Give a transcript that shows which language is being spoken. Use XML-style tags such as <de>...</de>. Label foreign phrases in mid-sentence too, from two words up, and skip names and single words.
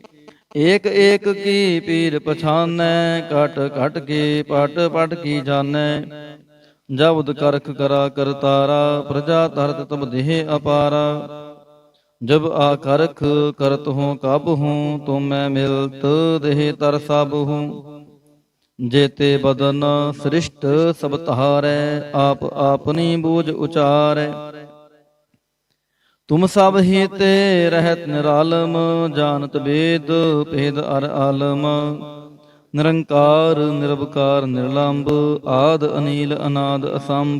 <pa>ਏਕ ਏਕ ਕੀ ਪੀਰ ਪਛਾਨੈ, ਘਟ ਘਟ ਕੇ ਪਟ ਪਟ ਕੀ ਜਾਣੈ। ਜਬਦ ਕਰਖ ਕਰਾ ਕਰਤਾਰਾ, ਪ੍ਰਜਾ ਧਰਤ ਤਬ ਦੇਹ ਅਪਾਰਾ। ਜਬ ਆ ਕਰਖ ਕਰਤ ਹੂੰ ਕਬ ਹੂੰ, ਤੁਮੈ ਮਿਲਤ ਦੇਹ ਤਰ ਸਭ ਹੂੰ। ਜੇਤੇ ਬਦਨ ਸ੍ਰਿਸ਼ਟ ਸਭ ਤਾਰੈ, ਆਪ ਆਪਨੀ ਬੂਝ ਉਚਾਰੈ। ਤੁਮ ਸਭ ਹੀ ਤੇ ਰਹਤ ਨਿਰਾਲਮ, ਜਾਨਤ ਵੇਦ ਭੇਦ ਅਰ ਆਲਮ। ਨਿਰੰਕਾਰ ਨਿਰਵਿਕਾਰ ਨਿਰਲੰਬ, ਆਦਿ ਅਨੀਲ ਅਨਾਦਿ ਅਸੰਭ।</pa>